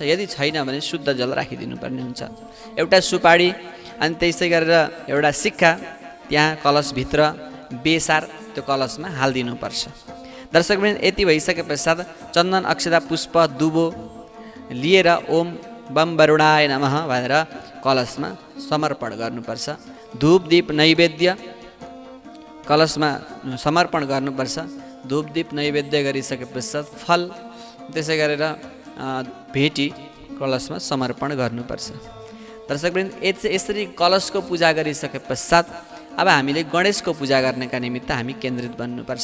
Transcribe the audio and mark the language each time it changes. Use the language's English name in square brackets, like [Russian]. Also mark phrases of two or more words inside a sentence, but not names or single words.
[Nepali] यदि छैन भने शुद्ध जल राखिदिनुपर्ने हुन्छ। एउटा सुपारी अनि त्यसै गरेर एउटा सिक्का त्यहाँ कलशभित्र बेसार त्यो कलशमा हालिदिनुपर्छ। दर्शकवृन्द, यति भइसके पश्चात चन्दन, अक्षता, पुष्प, दुबो लिएर [Sanskrit] ओम बम वरुणाय नमः [Nepali] भनेर कलशमा समर्पण गर्नुपर्छ। धूप, दीप, नैवेद्य कलशमा समर्पण गर्नुपर्छ। धूपदीप नैवेद्य गरिसके पश्चात फल त्यसै गरेर भेटी कलशमा समर्पण गर्नुपर्छ। दर्शकवृन्द, यसरी कलशको पूजा गरिसके पश्चात अब हामीले गणेशको पूजा गर्नका निमित्त हामी केन्द्रित बन्नुपर्छ।